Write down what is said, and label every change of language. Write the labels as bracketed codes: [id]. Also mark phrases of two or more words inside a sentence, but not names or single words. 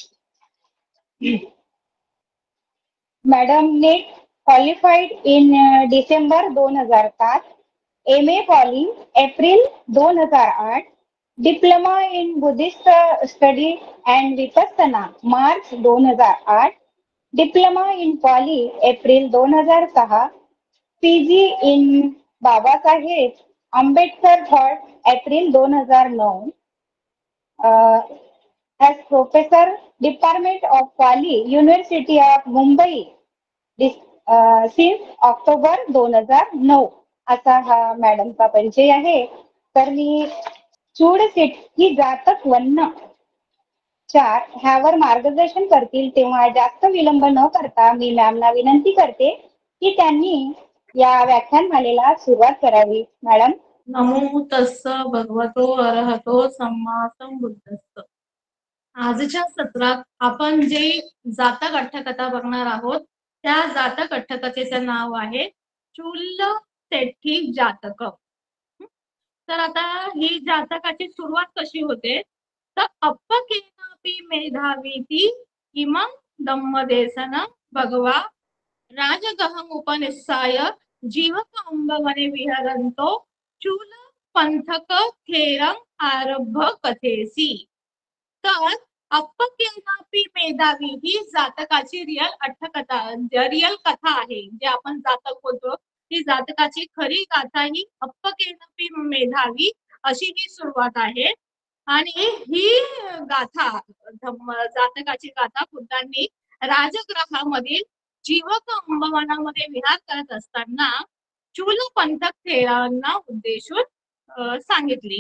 [en] Madam NET qualified in December 2007, MA Pali April 2008, Diploma in Buddhist Study and Vipassana March 2008, Diploma in Pali April 2006, PG in Babasaheb Ambedkar Thought April 2009, as Professor Department of Pali University of Mumbai since ऑक्टोबर 2009 [mr] असा हा मॅडमचा परिचय आहे. तर मी चूडसीट ही जातक वन्न 4 ह्यावर मार्गदर्शन करतील तेव्हा जास्त विलंब न करता मी मॅमना विनंती करते की त्यांनी या व्याख्यानमालेला सुरुवात करावी. मॅडम. [pi] नमो तस्स भगवतो अरहतो सम्मा संबुद्धस्स. [mr] आजच्या सत्रात आपण जे जातक अठ्ठकथा बघणार आहोत त्या जातक अठ्ठकथेचं नाव आहे चूल सेठी जातक. तर आता ही जातकाची सुरुवात कशी होते तर [pi] अप्पकेनापि मेधावीती इमं धम्मदेशन भगवा राजगहम उपनिस्साय जीवक अंबवने विहरंतो चूल पंथक थेरं आरभ कथेसी. [mr] तर [pi] अप्पकेनापि मेधावी [mr] ही जातकाची रिअल अठ्ठकथा रिअल कथा आहे. जे आपण जातक बोलतो ती जातकाची खरी गाथा ही [pi] अप्पकेनापि मेधावी [mr] अशी ही सुरुवात आहे. आणि ही गाथा जातकाची गाथा बुद्धांनी राजगृहामधील जीवक अंबवनामध्ये विहार करत असताना चूल पंथक थेरांना उद्देशून सांगितली.